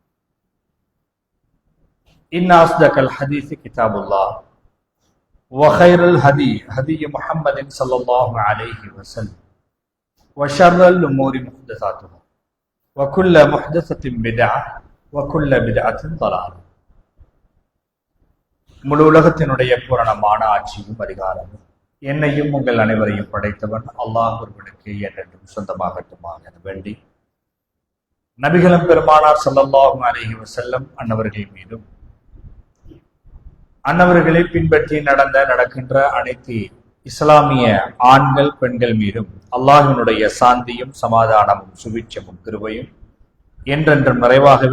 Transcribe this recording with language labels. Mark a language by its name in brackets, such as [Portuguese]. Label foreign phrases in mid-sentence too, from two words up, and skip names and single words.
[Arabic] إن أصدق الحديث كتاب الله وخير الهدي هدي محمد صلى الله عليه وسلم وشر الأمور محدثاتها وكل محدثة بدعة وكل بدعة ضلالة [Tamil] முழு உலகத்தினுடைய பூரணமான ஆட்சியும் அதிகாரமும் என்னையும் உங்கள் அனைவரையும் படைத்தவன் அல்லாஹ் ஒருவனுக்கு என்றென்றும் சொந்தமாகட்டுமாக என வேண்டி நபிகளும் பெருமானார் [Arabic] صلى الله عليه وسلم [Tamil] அன்னவர்கள் மீதும் அன்னவர்களை பின்பற்றி நடக்கின்ற அனைத்து இஸ்லாமிய ஆண்கள் பெண்கள் மீதும் அல்லாஹ்வினுடைய சாந்தியும் சமாதானமும் சுபிட்சமும் கிருபையும் என்றென்றும் நிறைவாகவே